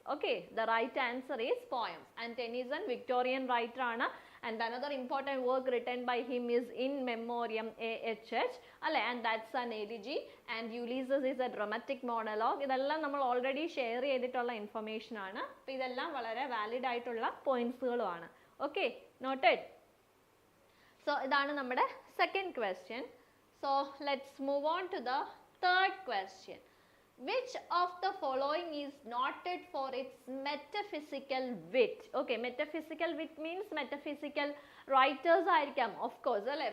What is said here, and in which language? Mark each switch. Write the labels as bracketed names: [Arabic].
[English] Okay, the right answer is poems. And Tennyson Victorian writer ആണ്, and another important work written by him is In Memoriam AHH, അല്ലേ, and that's an elegy, and Ulysses is a dramatic monologue. [Malayalam] ഇതെല്ലാം നമ്മൾ already share ചെയ്തിട്ടുള്ള information ആണ്. അപ്പോൾ ഇതെല്ലാം വളരെ valid ആയിട്ടുള്ള പോയിന്റ്സുകളുമാണ്. [English] Okay, noted. So [Malayalam] ഇതാണ് നമ്മുടെ [English] second question. So let's move on to the third question. Which of the following is noted for its metaphysical wit? Okay, metaphysical wit means metaphysical writers [Malayalam] ആയിരിക്കാം, [English] of course, അല്ലേ?